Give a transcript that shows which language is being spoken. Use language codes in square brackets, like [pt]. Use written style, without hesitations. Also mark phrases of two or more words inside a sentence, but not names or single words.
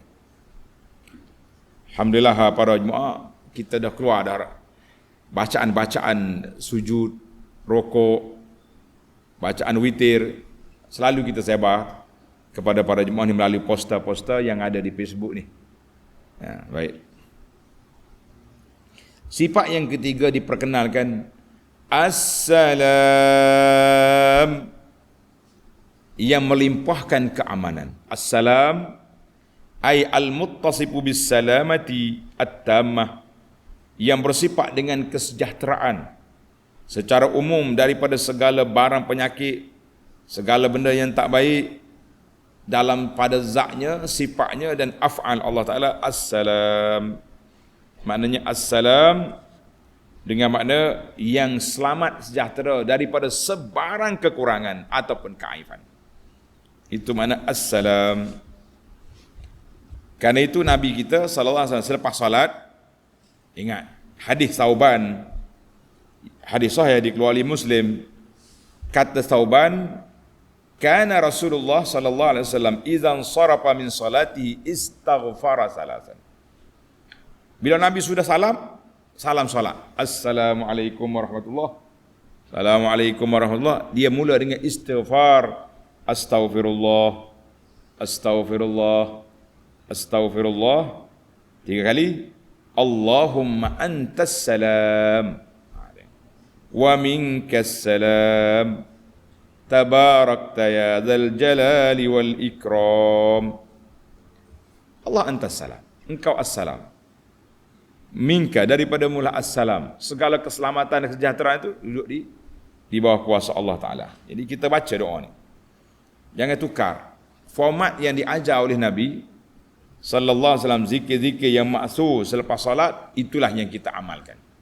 [ms] Alhamdulillah para jemaah, kita dah keluar dah bacaan-bacaan sujud, rokok, bacaan witir, selalu kita sebar kepada para jemaah ni melalui poster-poster yang ada di Facebook ni. Ya, baik. Sifat yang ketiga diperkenalkan, Assalam, yang melimpahkan keamanan. [ar] السلام أي المتصف بالسلامة التامة, [ms] yang bersifat dengan kesejahteraan secara umum daripada segala barang penyakit, segala benda yang tak baik dalam pada zatnya, sifatnya dan [ar] أفعال الله تعالى. [ms] Assalam, maknanya assalam dengan makna yang selamat sejahtera daripada sebarang kekurangan ataupun keaiban. Itu makna assalam. Karena itu Nabi kita [ar] صلى الله عليه وسلم [ms] selepas salat, ingat hadis Thauban, hadis sahih dikeluarkan Muslim, kata Thauban, [ar] كان رسول الله صلى الله عليه وسلم إذا انصرف من صلاته استغفر ثلاثا. [ms] Bila Nabi sudah salam salat, [ar] السلام عليكم ورحمة الله، السلام عليكم ورحمة الله, [ms] dia mula dengan istighfar, [ar] أستغفر الله، أستغفر الله، أستغفر الله 3 kali. اللهم أنت السلام ومنك السلام تباركت يا ذا الجلال والإكرام. الله أنت السلام, [ms] engkau assalam, minka daripada mula assalam, segala keselamatan dan kesejahteraan itu duduk di bawah kuasa Allah Ta'ala. Jadi kita baca doa ni, jangan tukar format yang diajar oleh Nabi [ar] صلى الله عليه وسلم. [ms] Zikir-zikir yang maksud selepas salat, itulah yang kita amalkan.